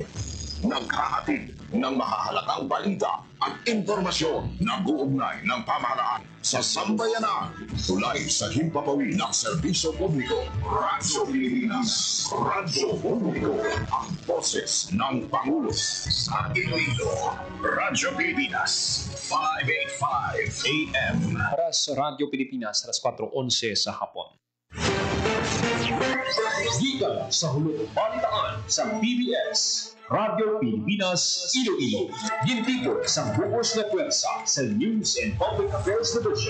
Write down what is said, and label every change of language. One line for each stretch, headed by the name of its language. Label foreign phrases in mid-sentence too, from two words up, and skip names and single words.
Filipino: Naghahatid ng mahahalagang balita at impormasyon na uugnay ng pamahalaan sa sambayanan. Tulay sa himpapawid ng serbisyo publiko. Radyo Pilipinas. Radyo Publiko. Ang boses ng Pangulo sa Iloilo. Radyo Pilipinas. 585 AM.
Hiligaynon: Oras Radyo Pilipinas, alas 4:11 sa hapon. Gikan sa hulog balitaan sa PBS. Radyo Pilipinas, Iloilo. Gintikot sa bukas na pwersa sa News and Public Affairs Division.